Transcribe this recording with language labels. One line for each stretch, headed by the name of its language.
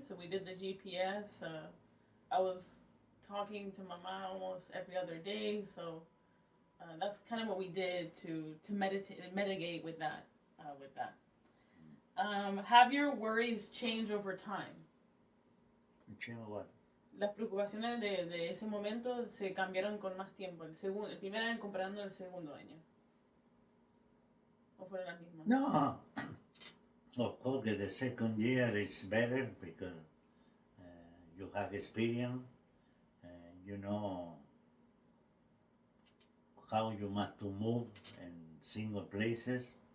English: So we did the GPS. I was talking to my mom almost every other day. So that's kind of what we did to mitigate with that. With that. Have your worries changed over time? What?
Spanish: Las preocupaciones de ese momento se cambiaron con más tiempo. El primer año comparando el segundo año. ¿O fueron las mismas?
English: No, of course, the second year is better because you have experience, you know how you must to move in single places.